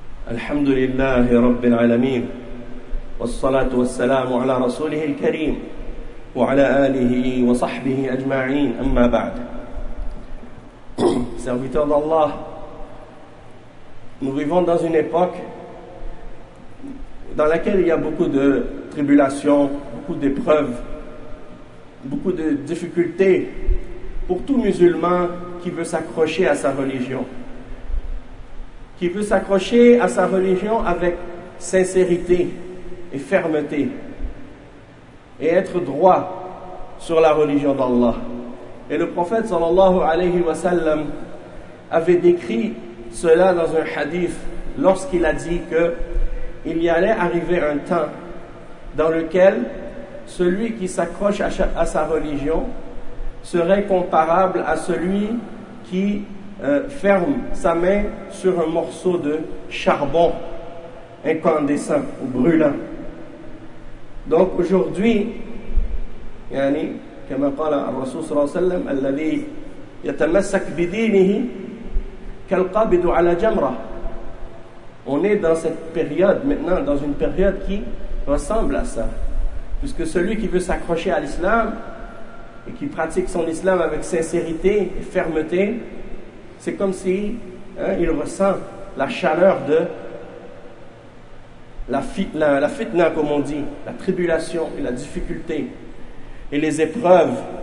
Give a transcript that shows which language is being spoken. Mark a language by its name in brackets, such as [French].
[Arabic] الحمد لله رب العالمين، والصلاة والسلام على رسوله الكريم وعلى آله وصحبه أجمعين، أما بعد. [French] Serviteur d'Allah, nous vivons dans une époque dans laquelle il y a beaucoup de tribulations, beaucoup d'épreuves, beaucoup de difficultés pour tout musulman qui veut s'accrocher à sa religion, qui veut s'accrocher à sa religion avec sincérité et fermeté, et être droit sur la religion d'Allah. Et le prophète sallallahu alayhi wa sallam avait décrit cela dans un hadith lorsqu'il a dit que il y allait arriver un temps dans lequel celui qui s'accroche à sa religion serait comparable à celui qui ferme sa main sur un morceau de charbon incandescent ou brûlant. Donc aujourd'hui, [Arabic] يعني كما قال الرسول صلى الله عليه وسلم الذي يتمسك بدينه كالقابض على جمرة. [French] On est dans cette période maintenant, dans une période qui ressemble à ça. Puisque celui qui veut s'accrocher à l'islam et qui pratique son islam avec sincérité et fermeté, c'est comme si il ressent la chaleur de la fitna, comme on dit, la tribulation et la difficulté et les épreuves.